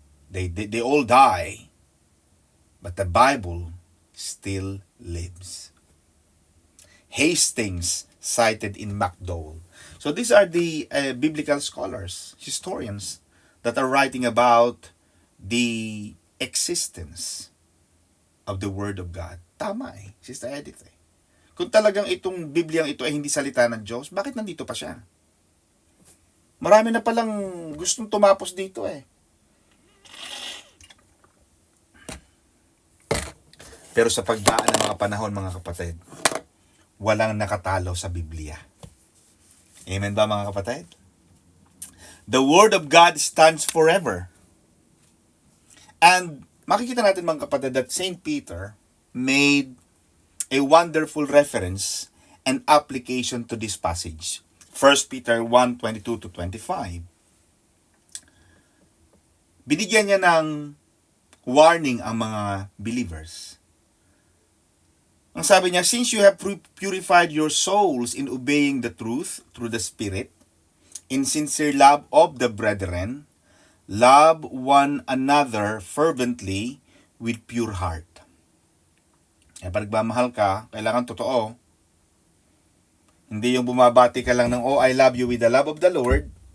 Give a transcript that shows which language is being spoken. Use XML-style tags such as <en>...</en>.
<en>They all die, but the Bible still lives. Hastings cited in MacDowell. So these are the biblical scholars, historians, that are writing about the existence of the Word of God.</en> <tl>Tama Sister Edith Kung talagang itong Bibliang ito ay hindi salita ng Diyos, bakit nandito pa siya? Marami na palang gustong tumapos dito Pero sa pagdaan ng mga panahon, mga kapatid, walang nakatalo sa Biblia.</tl> <en>Amen</en> <tl>ba, mga kapatid?</tl> <en>The Word of God stands forever. And</en> <tl>makikita natin mga kapatid</tl> <en>that Saint Peter made a wonderful reference and application to this passage. 1 Peter 1:22 to 25.</en> <tl>Binigyan niya ng warning ang mga believers. Ang sabi niya,</tl> <en>since you have purified your souls in obeying the truth through the Spirit, in sincere love of the brethren, love one another fervently with pure heart.</en> <tl>Pag nagmamahal ka, kailangan totoo. Hindi yung bumabati ka lang ng,</tl> <en>oh, I love you with the love of the Lord.</en>